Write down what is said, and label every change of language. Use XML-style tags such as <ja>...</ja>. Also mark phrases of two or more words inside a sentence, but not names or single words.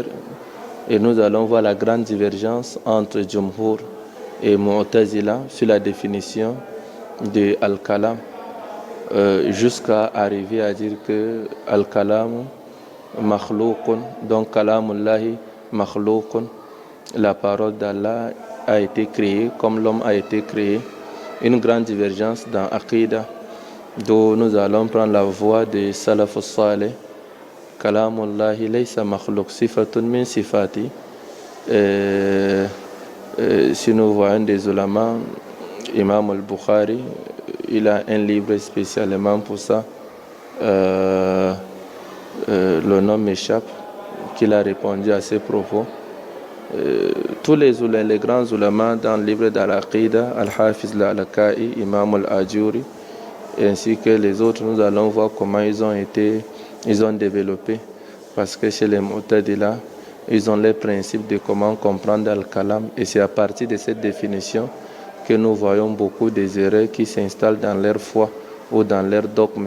<fr>Et nous allons voir la grande divergence entre Jumhur et Mu'tazila sur la définition de al-kalam, jusqu'à arriver à dire que</fr> <ar>الكلام مخلوق,</ar> <fr>donc</fr> <ar>كلام الله مخلوق,</ar> <fr>la parole d'Allah a été créée comme l'homme a été créé. Une grande divergence dans Aqidah, d'où nous allons prendre la voie de</fr> <ar>السلف الصالح. كلام الله ليس مخلوق، صفة من صفات.</ar> <fr>Si nous voyons des ulama, Imam al-Bukhari, il a un livre spécialement pour ça. Le nom m'échappe, qu'il a répondu à ses propos. Tous les grands ulama dans le livre d'Al-Aqidah, Al-Hafiz al-Alakai, Imam al-Ajuri, ainsi que les autres, nous allons voir comment ils ont développé. Parce que chez les Mu'tazila, ils ont les principes de comment comprendre Al-Kalam, et c'est à partir de cette définition que nous voyons beaucoup des erreurs qui s'installent dans leur foi ou dans leur dogme.</fr>